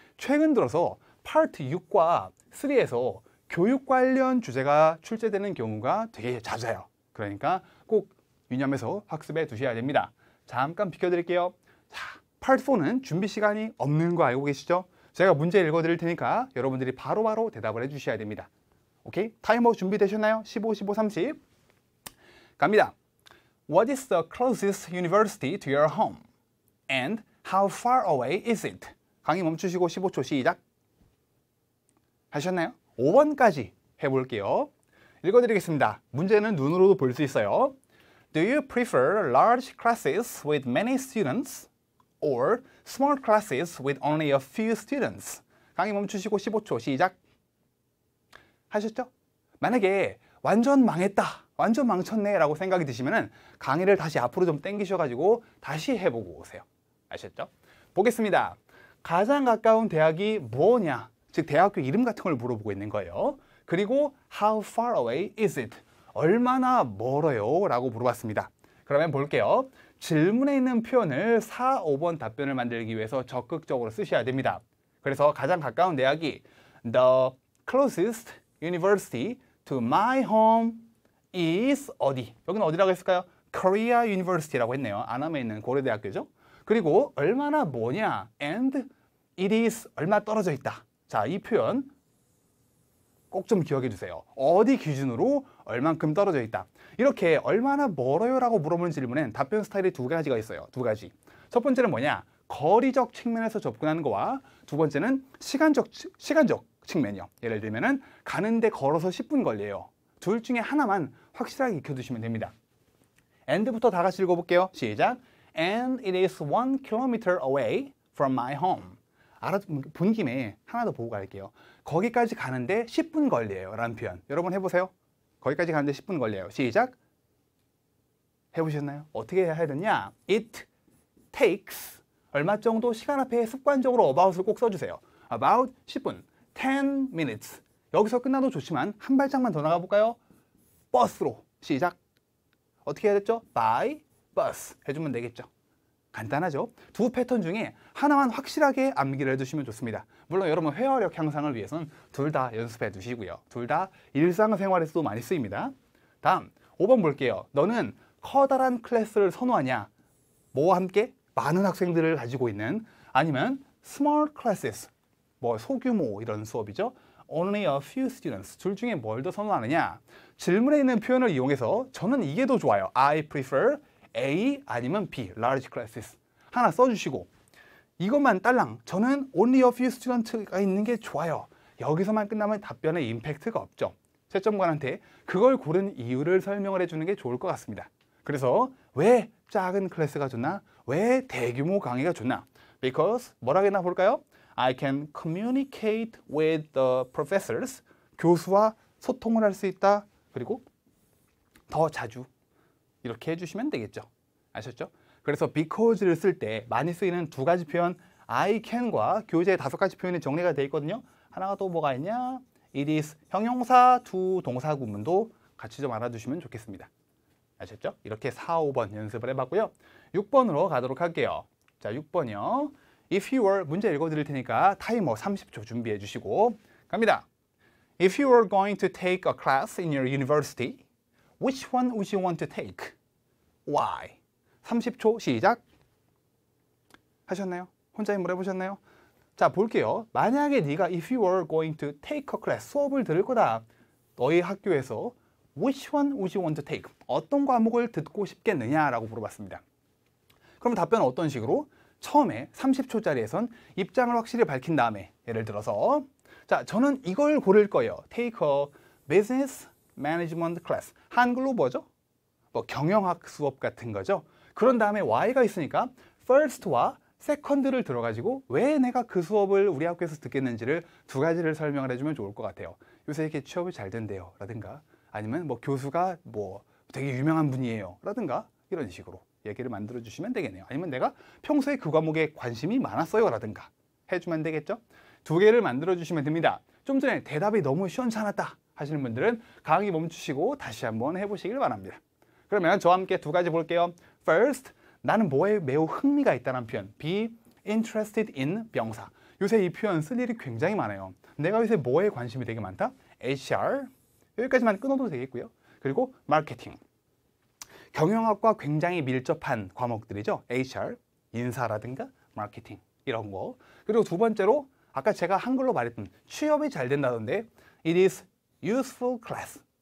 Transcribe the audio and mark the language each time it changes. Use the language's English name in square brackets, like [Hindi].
[Korean] 최근 들어서 파트 6과 3에서 교육 관련 주제가 출제되는 경우가 되게 잦아요. 그러니까 꼭 유념해서 학습해 두셔야 됩니다. 잠깐 비켜드릴게요. 자, 파트 4는 준비 시간이 없는 거 알고 계시죠? 제가 문제 읽어드릴 테니까 여러분들이 바로바로 대답을 해주셔야 됩니다. 오케이? 타이머 준비되셨나요? 15, 15, 30. 갑니다. [English] What is the closest university to your home? And how far away is it? [Korean] 강의 멈추시고 15초 시작. 하셨나요? 5번까지 해볼게요. 읽어드리겠습니다. 문제는 눈으로도 볼 수 있어요. [English] Do you prefer large classes with many students or small classes with only a few students? [Korean] 강의 멈추시고 15초 시작. 하셨죠? 만약에 완전 망했다, 완전 망쳤네 라고 생각이 드시면 강의를 다시 앞으로 좀 당기셔가지고 다시 해보고 오세요. 아셨죠? 보겠습니다. 가장 가까운 대학이 뭐냐? 즉 대학교 이름 같은 걸 물어보고 있는 거예요. 그리고 [English] how far away is it? [Korean] 얼마나 멀어요? 라고 물어봤습니다. 그러면 볼게요. 질문에 있는 표현을 4, 5번 답변을 만들기 위해서 적극적으로 쓰셔야 됩니다. 그래서 가장 가까운 대학이 [English] The closest university to my home is [Korean] 어디? 여기는 어디라고 했을까요? Korea University라고 했네요. 안암에 있는 고려대학교죠. 그리고 얼마나 뭐냐? [English] And it is [Korean] 얼마 떨어져 있다. 자, 이 표현 꼭 좀 기억해 주세요. 어디 기준으로 얼만큼 떨어져 있다. 이렇게 얼마나 멀어요? 라고 물어보는 질문엔 답변 스타일이 두 가지가 있어요. 두 가지. 첫 번째는 뭐냐? 거리적 측면에서 접근하는 거와 두 번째는 시간적 측면이요. 예를 들면은 가는데 걸어서 10분 걸려요. 둘 중에 하나만 확실하게 익혀두시면 됩니다. and부터 다 같이 읽어볼게요. 시작. [English] And it is 1 kilometer away from my home. [Korean] 본 김에 하나 더 보고 갈게요. 거기까지 가는데 10분 걸려요 라는 표현. 여러분 해보세요. 거기까지 가는데 10분 걸려요. 시작. 해보셨나요? 어떻게 해야 되냐? [English] It takes [Korean] 얼마 정도 시간 앞에 습관적으로 about을 꼭 써주세요. [English] About [Korean] 10분, [English] 10 minutes. [Korean] 여기서 끝나도 좋지만 한 발짝만 더 나가볼까요? 버스로. 시작. 어떻게 해야 됐죠? [English] By bus [Korean] 해주면 되겠죠. 간단하죠? 두 패턴 중에 하나만 확실하게 암기를 해두시면 좋습니다. 물론 여러분 회화력 향상을 위해서는 둘 다 연습해 두시고요. 둘 다 일상생활에서도 많이 쓰입니다. 다음 5번 볼게요. 너는 커다란 클래스를 선호하냐? 뭐와 함께? 많은 학생들을 가지고 있는, 아니면 [English] small classes, [Korean] 뭐 소규모 이런 수업이죠. [English] Only a few students. [Korean] 둘 중에 뭘 더 선호하느냐? 질문에 있는 표현을 이용해서 저는 이게 더 좋아요. [English] I prefer A [Korean] 아니면 [English] B, large classes. [Korean] 하나 써주시고 이것만 딸랑 저는 [English] only a few students [Korean] 가 있는 게 좋아요. 여기서만 끝나면 답변에 임팩트가 없죠. 채점관한테 그걸 고른 이유를 설명을 해주는 게 좋을 것 같습니다. 그래서 왜 작은 클래스가 좋나? 왜 대규모 강의가 좋나? [English] Because [Korean] 뭐라겠나 볼까요? [English] I can communicate with the professors. [Korean] 교수와 소통을 할 수 있다. 그리고 더 자주 이렇게 해주시면 되겠죠. 아셨죠? 그래서 because를 쓸 때 많이 쓰이는 두 가지 표현 [English] I can [Korean] 과 교재에 5가지 표현이 정리가 되어 있거든요. 하나가 또 뭐가 있냐? [English] It is [Korean] 형용사, to 동사 구문도 같이 좀 알아두시면 좋겠습니다. 아셨죠? 이렇게 4, 5번 연습을 해봤고요. 6번으로 가도록 할게요. 자, 6번이요. [English] If you were, [Korean] 문제 읽어드릴 테니까 타이머 30초 준비해 주시고 갑니다. If you were going to take a class in your university, which one would you want to take? [English] Why? [Korean] 30초 시작. 하셨나요? 혼자 힘을 해보셨나요? 자, 볼게요. 만약에 네가 [English] if you were going to take a class, [Korean] 수업을 들을 거다. 너희 학교에서 [English] which one would you want to take? [Korean] 어떤 과목을 듣고 싶겠느냐라고 물어봤습니다. 그럼 답변은 어떤 식으로? 처음에 30초짜리에선 입장을 확실히 밝힌 다음에 예를 들어서 자, 저는 이걸 고를 거예요. [English] Take a business management class. [Korean] 한글로 뭐죠? 뭐 경영학 수업 같은 거죠. 그런 다음에 Y가 있으니까 first와 second를 들어가지고 왜 내가 그 수업을 우리 학교에서 듣겠는지를 두 가지를 설명을 해주면 좋을 것 같아요. 요새 이렇게 취업이 잘 된대요. 라든가 아니면 뭐 교수가 뭐 되게 유명한 분이에요. 라든가 이런 식으로 얘기를 만들어 주시면 되겠네요. 아니면 내가 평소에 그 과목에 관심이 많았어요. 라든가 해주면 되겠죠. 두 개를 만들어 주시면 됩니다. 좀 전에 대답이 너무 시원찮았다 하시는 분들은 강의 멈추시고 다시 한번 해보시길 바랍니다. 그러면 저와 함께 두 가지 볼게요. [English] First, [Korean] 나는 뭐에 매우 흥미가 있다는 표현. [English] Be interested in [Korean] 명사. 요새 이 표현 쓸 일이 굉장히 많아요. 내가 요새 뭐에 관심이 되게 많다? HR, 여기까지만 끊어도 되겠고요. 그리고 마케팅. 경영학과 굉장히 밀접한 과목들이죠. HR, 인사라든가 마케팅 이런 거. 그리고 두 번째로 아까 제가 한글로 말했던 취업이 잘 된다던데 [English] It is useful class.